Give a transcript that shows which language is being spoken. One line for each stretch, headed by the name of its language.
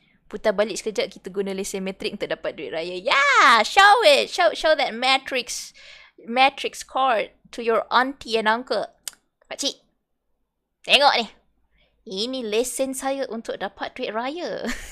Malay: Putar balik sekejap, kita guna lesen matrik untuk dapat duit raya.
English: Yeah, show it. Show that matrix card to your auntie and uncle.
Malay: Pakcik, tengok ni. Ini lesen saya untuk dapat duit raya.